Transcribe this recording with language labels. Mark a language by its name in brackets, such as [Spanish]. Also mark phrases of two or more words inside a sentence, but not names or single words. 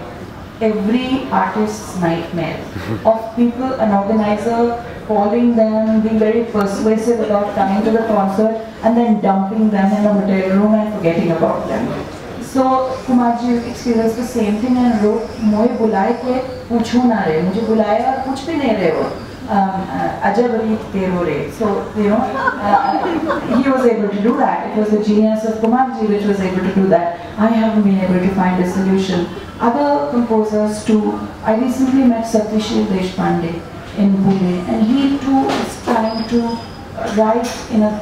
[English] Every artist's nightmare of people, an organizer calling them, being very persuasive about coming to the concert and then dumping them in a hotel room and forgetting about them. So Kumarji experienced the same thing and wrote, [Hindi] "मोये बुलाए के पूछो ना रे, मुझे बुलाया और कुछ भी नहीं रहे हो, अजब रीत तेरो रे." [English] So he was able to do that. It was the genius of Kumarji which was able to do that. I haven't been able to find a solution. Other composers too. I recently met Satyashil Deshpande in Pune, and he too is trying to write in a.